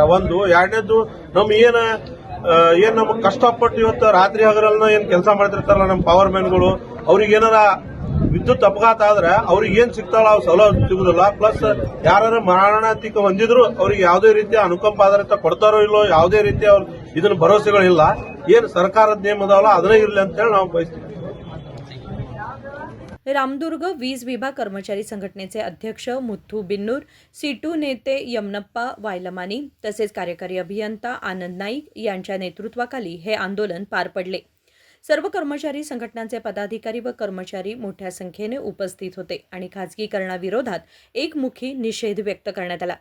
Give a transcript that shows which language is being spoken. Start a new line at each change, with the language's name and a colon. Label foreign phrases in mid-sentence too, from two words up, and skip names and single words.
Kannada: ಒಂದು ಎರಡನೇದು ಏನ್ ನಮ್ಗೆ ಕಷ್ಟಪಟ್ಟು ಇವತ್ತು ರಾತ್ರಿ ಹಗರನ್ನ ಏನ್ ಕೆಲಸ ಮಾಡ್ತಿರ್ತಾರಲ್ಲ ನಮ್ಮ ಪವರ್ ಮ್ಯಾನ್ಗಳು, ಅವ್ರಿಗೆ ಏನಾರ ವಿದ್ಯುತ್ ಅಪಘಾತ ಆದ್ರೆ ಅವ್ರಿಗೆ ಏನ್ ಸಿಗ್ತಾಳ ಅವ್ ಸೌಲಭ್ಯ ಸಿಗುದಿಲ್ಲ. ಪ್ಲಸ್ ಯಾರು ಮರಣಾಂತಿಕ ಹೊಂದಿದ್ರು ಅವ್ರಿಗೆ ಯಾವುದೇ ರೀತಿಯ ಅನುಕಂಪ ಆಧಾರಿತ ಕೊಡ್ತಾರೋ ಇಲ್ಲೋ ಯಾವುದೇ ರೀತಿಯ ಇದನ್ನ ಭರವಸೆಗಳಿಲ್ಲ. ಏನ್ ಸರ್ಕಾರದ ನೇಮ ಅದಾವಲ್ಲ ಅದನ್ನೇ ಇರಲಿ ಅಂತೇಳಿ ನಾವು ಬಯಸ್ತೀವಿ.
Marathi: रामदुर्ग वीज विभाग कर्मचारी संघटनेचे अध्यक्ष मुथ्थू बिन्नूर, सीटू नेते यमनप्पा वायलमानी तसेच कार्यकारी अभियंता आनंद नाईक यांच्या नेतृत्वाखाली हे आंदोलन पार पडले. सर्व कर्मचारी संघटनांचे पदाधिकारी व कर्मचारी मोठ्या संख्येने उपस्थित होते आणि खासगीकरणाविरोधात एकमुखी निषेध व्यक्त करण्यात आला.